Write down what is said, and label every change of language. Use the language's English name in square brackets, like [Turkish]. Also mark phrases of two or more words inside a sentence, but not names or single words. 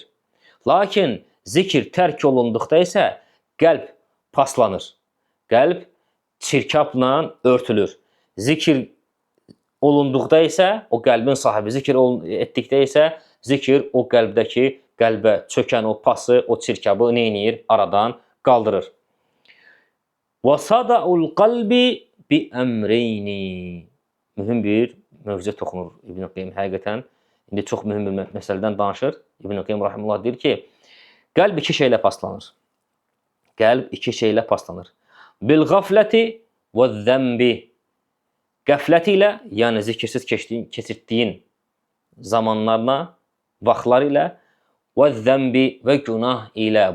[Azerbaijani] Lakin zikir tərk olunduqda isə qəlb paslanır. Qəlb çirkabla örtülür. Zikir olunduqda isə, o qəlbin sahibi zikir etdikdə isə, zikir o qəlbdəki qəlbə çökən o pası, o çirkabı nə edir? Aradan qaldırır. [Arabic] وَصَدَعُ الْقَلْبِ بِأَمْرَيْنِ [Azerbaijani] Mühüm bir mövzuya toxunur İbn Qayyim həqiqətən. İndi çox mühüm bir məsələdən danışır. İbn Qayyim rahimehullah deyir ki, qəlb iki şeylə paslanır. Qəlb iki şeylə paslanır. [Arabic] بالغفلة والذنب. [Azerbaijani] Qəflət ilə, yəni zikirsiz keçirtdiyin zamanlarla, vaxtlar ilə və zəmbi və günah ilə.